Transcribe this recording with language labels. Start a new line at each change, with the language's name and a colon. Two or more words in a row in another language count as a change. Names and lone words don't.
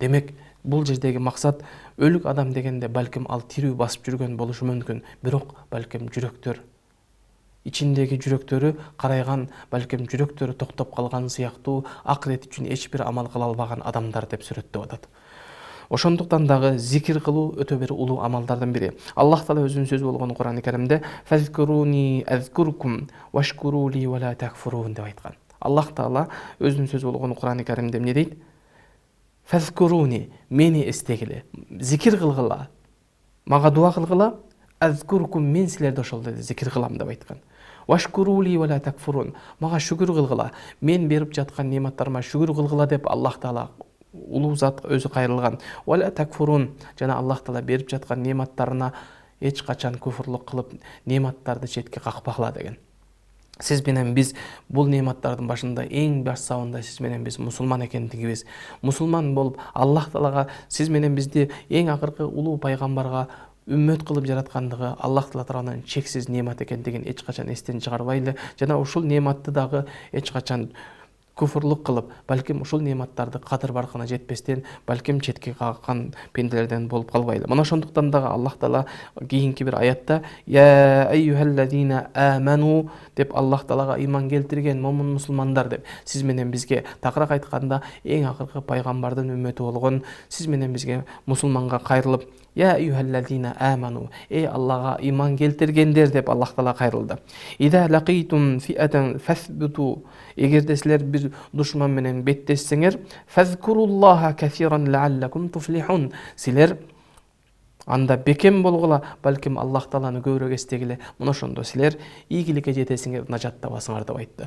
Kyrgyz: Демек, бул жердеги максат өлүк адам дегенде балким ал тирүү басып жүргөн болушу мүмкүн, бирок балким жүрөктөр ичиндеги жүрөктөрү карайган, балким жүрөктөрү токтоп калган сыяктуу акырет үчүн эч бир амал кыла албаган адамдар деп сүрөттөп атат. Ошондуктан дагы зикир кылуу өтө бир улуу амалдардын бири. Аллах Таала өзүнүн сөзү болгон Кур'ан-ы Каримде
Arabic: فاذكروني أذكركم واشكروا لي ولا تكفرون
Kyrgyz: деп айткан. Аллах Таала өзүнүн сөзү болгон Кур'ан-ы Каримде эмне дейт? Фазкуруни, мени эстегиле, зикир кылгыла, мага дуа кылгыла, азкуркум, мен силерди ошолдой зикир кылам деп айткан.
Arabic: واشكروا لي ولا تكفرون,
Kyrgyz: мага шүгүр кылгыла, мен берип жаткан нематтарыма шүгүр кылгыла деп Аллах Таала улуу зат өзү кайрылган.
Arabic: ولا تكفرون,
Kyrgyz: жана Аллах Таала берип жаткан нематтарына эч качан куфурлук кылып, нематтарды четке какпагыла деген. Сиз менен биз бул нематтардын башында эң башсабында сиз менен биз мусулман экендигибиз, мусулман болуп Аллах Таалага сиз менен бизди эң акыркы улуу пайгамбарга үммөт кылып жараткандыгы Аллах Таала тарабынан чексиз немат экендигин эч качан эстен чыгарбайлы, жана ушул нематты дагы эч качан куфурлук кылып, балким ушул нематтарды кадыр баркына жетпестен, балким четке каккан пенделерден болуп калбайлы. Мына ошондуктан дагы Аллах Таала кийинки бир аятта
Arabic: يا أيها الذين آمنوا
Kyrgyz: деп Аллах Таалага ыйман келтирген момун мусулмандар деп сиз менен бизге такырак айтканда эң акыркы пайгамбардын үммөтү болгон сиз менен бизге мусулманга кайрылып
Arabic: يا أيها الذين آمنوا,
Kyrgyz: эй Аллага ыйман келтиргендер деп Аллах Таала кайрылды.
Arabic: إذا لقيتم فئة فاثبتوا,
Kyrgyz: эгерде силер бир душман менен беттешсеңер,
Arabic: فاذكروا الله كثيرا لعلكم تفلحون,
Kyrgyz: силер анда бекем болгула, балким Аллах Тааланы көбүрөөк эстегиле, мына ошондо силер ийгиликке жетесиңер, нажат табасыңар деп айтты.